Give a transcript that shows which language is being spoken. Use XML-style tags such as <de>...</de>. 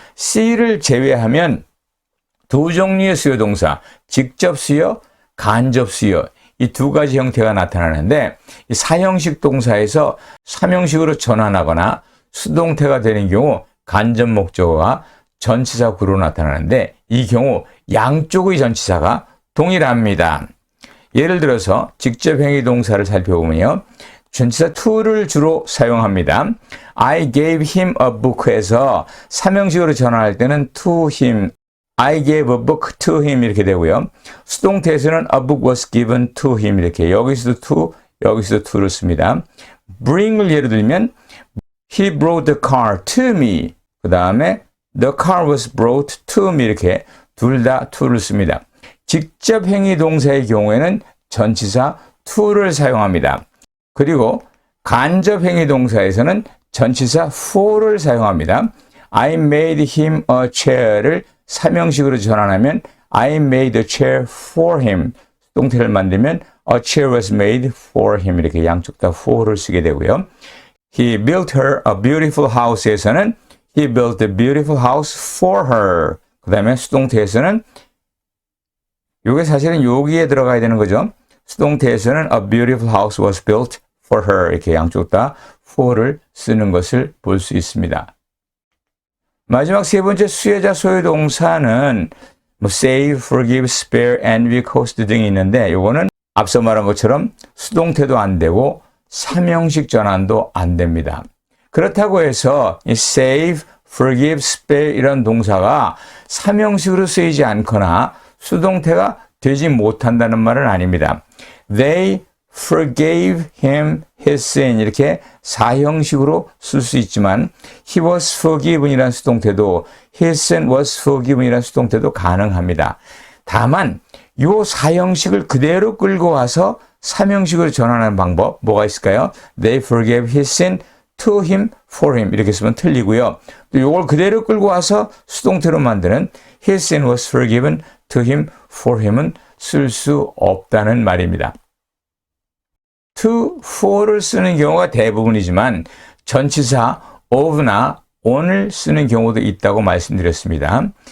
<ko>C를 제외하면 두 종류의 수요 동사, 직접 수요, 간접 수요 이 두 가지 형태가 나타나는데 이 사형식 동사에서 삼형식으로 전환하거나 수동태가 되는 경우 간접 목적어가 전치사 구로 나타나는데 이 경우 양쪽의 전치사가 동일합니다. 예를 들어서 직접 행위 동사를 살펴보면요. 전치사 to를 주로 사용합니다.</ko> <en>I gave him a book</en> <ko>에서 삼형식으로 전환할 때는</ko> <en>to him, I gave a book to him</en> <ko>이렇게 되고요. 수동태에서는</ko> <en>a book was given to him</en> <ko>이렇게 여기서도</ko> <en>to, 여기서도 to를 씁니다. bring을</en> <ko>예를 들면</ko> <en>he brought the car to me</en> <ko>그 다음에</ko> <en>the car was brought to me</en> <ko>이렇게 둘 다</ko> <en>to를 씁니다.</en> <ko>직접 행위 동사의 경우에는 전치사 to를 사용합니다. 그리고 간접 행위 동사에서는 전치사 for를 사용합니다.</ko> <en>I made him a chair를</en> <ko>삼형식으로 전환하면</ko> <en>I made a chair for him.</en> <ko>수동태를 만들면</ko> <en>a chair was made for him.</en> <ko>이렇게 양쪽 다 for를 쓰게 되고요.</ko> <en>He built her a beautiful house에서는 he built a beautiful house for her.</en> <ko>그 다음에 수동태에서는 이게 사실은 여기에 들어가야 되는 거죠. 수동태에서는</ko> <en>a beautiful house was built for her.</en> <ko>이렇게 양쪽 다 for를 쓰는 것을 볼 수 있습니다. 마지막 세 번째 수혜자 소유 동사는 save, forgive, spare, envy, cost 등이 있는데 이거는 앞서 말한 것처럼 수동태도 안 되고 삼형식 전환도 안 됩니다. 그렇다고 해서 이 save, forgive, spare 이런 동사가 삼형식으로 쓰이지 않거나 수동태가 되지 못한다는 말은 아닙니다.</ko> <en>They forgave him his sin</en> <ko>이렇게 사형식으로 쓸 수 있지만</ko> <en>he was forgiven 이라는 수동태도 his sin was forgiven 이라는 수동태도 가능합니다.</en> <ko>다만 이 사형식을 그대로 끌고 와서 삼형식으로 전환하는 방법 뭐가 있을까요?</ko> <en>They forgave his sin to him for him</en> <ko>이렇게 쓰면 틀리고요. 또 이걸 그대로 끌고 와서 수동태로 만드는</ko> <en>his sin was forgiven to him for him</en> <ko>은 쓸 수 없다는 말입니다. to, for를 쓰는 경우가 대부분이지만 전치사 of나 on을 쓰는 경우도 있다고 말씀드렸습니다.</ko>